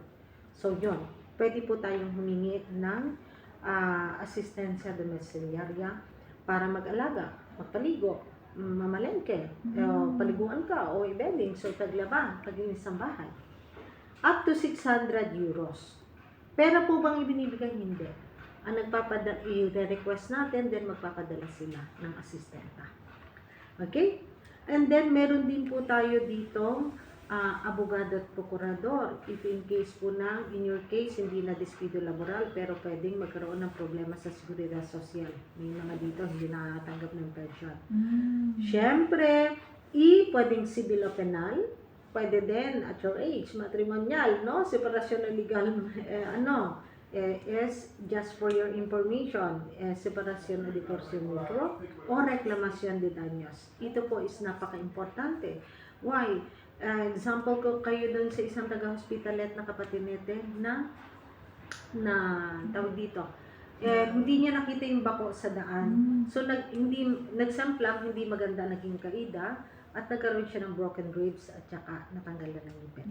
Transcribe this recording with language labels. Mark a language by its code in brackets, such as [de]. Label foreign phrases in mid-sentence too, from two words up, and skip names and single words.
[tl] So yun, pwede po tayong humingi ng [es] asistensya domiciliaria [tl] para mag-alaga, magpaligo, mamalengke, paliguan ka o i-bedding, so taglaba, paglinis ng bahay. [en] Up to 600 euros. [tl] Pera po bang ibinibigay? Hindi. Ang i-request natin, then magpapadala sila ng asistenta. Okay? And then, meron din po tayo dito, abogado at prokurador. [en] If in case po in your case, [tl] hindi na [es] despido laboral, [tl] pero pwedeng magkaroon ng problema sa [es] seguridad sosyal. [tl] May mga dito, hindi nakatanggap ng pension. Siyempre, pwedeng civil o penal, pwede din [en] at your age, [tl] matrimonial, no? Separasyon na legal, [en] is just for your information, [tl] separasyon o [es] divorcio mutuo o reklamasyon de daños. [tl] Ito po is napaka-importante. [en] Why? [tl] Example ko kayo doon sa isang taga-hospitalet na kapatinete na tawag dito. Hindi niya nakita yung bako sa daan. So, nagsamplang, hindi maganda naging kaida at nagkaroon siya ng [en] broken ribs [tl] at saka natanggalan ng ngipin.